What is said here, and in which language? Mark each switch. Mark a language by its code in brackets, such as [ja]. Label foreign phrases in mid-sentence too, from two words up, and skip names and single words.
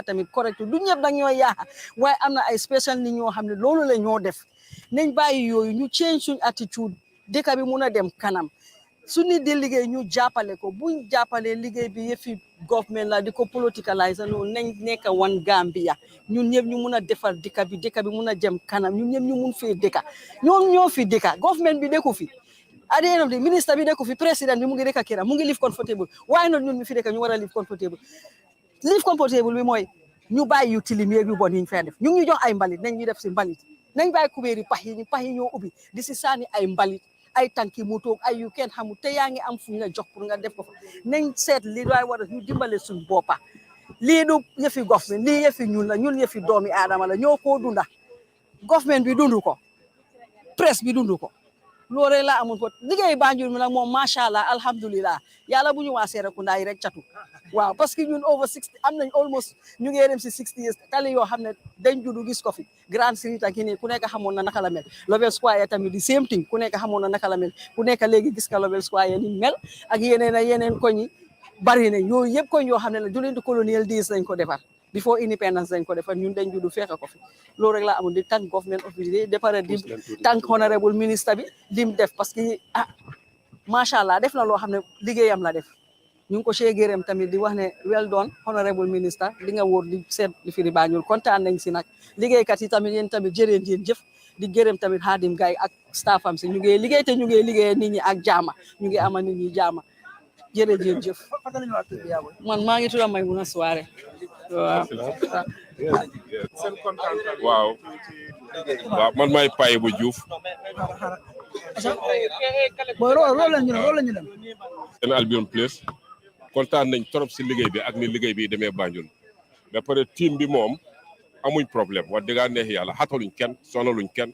[wo] tamit correct du ñëpp da ñoo yaaxa waaye am na ay spécial nit ñoo xam ne loolu la ñoo def nañ bàyyi yooyu ñu change suñ attitude dëkk bi mun a dem kanam su nit di liggéey ñu jàppale ko buñ jàppalee liggéey bi yëfi government la di ko politicalize loolu nañ nekk wan Gambia ñun ñëpp ñu mun a defar dëkk bi mun a jëm kanam ñun ñëpp ñu mun fee dëkka ñoom ñoo fi dëkka government bi dëkku fi [en] at the end of the [wo] ministre bi dëkku fi président bi mu ngi dëkka këram mu ngi [en] live comfortable [wo] waaye noonu ñun mi fi dëkka ñu war a [en] live comfortable [wo] bi mooy ñu bàyyi yu tilim yeeg yu bon yi ñu fay def ñu ngi ñu jox ay mbalit nañ ñu def si mbalit nañ bàyyi kubéeri pax yi ñoo ubbi di si saani ay mbalit ay tànki moto ay yu kenn xamul te yaa ngi am fu nga jox pour nga def ko fa nañ seet li doy war a ñu dimbale suñ boppa lii du yëfi government lii yëfi ñun yëfi doomi aadama la ñoo koo dunda government bi dundu ko presse bi dundu ko loolu rek laa amoon ko liggéey Banjul mi nag moom [ar] ما شاء الله الحمد لله [wo] yàlla bu ñu waa Serekunda yi rek catu waaw [fr] parce que [wo] ñun over 60 am nañ almost ñu ngi dem si 60 years tali yoo xam ne dañ juddu gis ko fi Grand Street ak nii ku nekk xamoon na naka la mel Label Square tamit di [en] same thing [wo] ku nekk xamoon na naka la mel ku nekk léegi gis ka Label Square ni mel ak yeneen koñ yi bari nañ yooyu yëpp koñ yoo xam ne la [en] during the colonial days [wo] lañ ko defar [en] before independence [wo] lañ ko defar ñun dañ juddu fekk ko fi loolu rek laa amoon di [en] thank government of the day [wo] dépare di [en] thank honorable [wo] ministre bi lim def [fr] parce que [ar] ما شاء الله [wo] def na loo xam ne liggéeyam la def ñu ngi ko see gërëm tamit di wax ne [en] well done honorable minister [wo] li nga wóor di seet li fi di Banjul kontaan nañ si nag liggéeykat yi tamit yéen tamit jëreen yéen jëf di gërëm tamit Hadim Gaye ak staffam si ñu ngi liggéey te ñu ngi liggéey nit ñi ak jaama ñu ngi ama nit ñi jaama jërëjëf man maa ngi tudd Maymuna Suare waaw waaw man maay Paye bu Diouf seen Albion Place kontaan nañ trop si liggéey bi ak ni liggéey bi demee Banjul ba pare team bi moom amuñ problème wax dëgg neex yàlla xataluñ kenn sonaluñ kenn